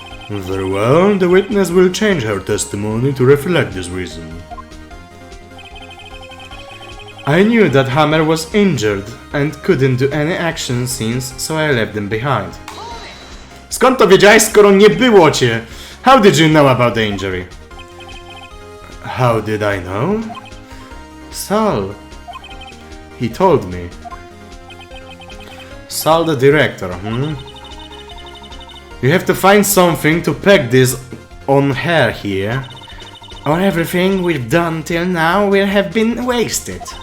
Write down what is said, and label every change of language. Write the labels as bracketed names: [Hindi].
[English] Very well, the witness will change her testimony to reflect this reason. I knew that Hammer was injured and couldn't do any action scenes, so I left them behind. [Polish] Skąd to wiedziałeś, skoro nie było cię? [English] How did you know about the injury? How did I know? Sal. He told me. Sal the director, You have to find something to peg this on her here, or everything we've done till now will have been wasted.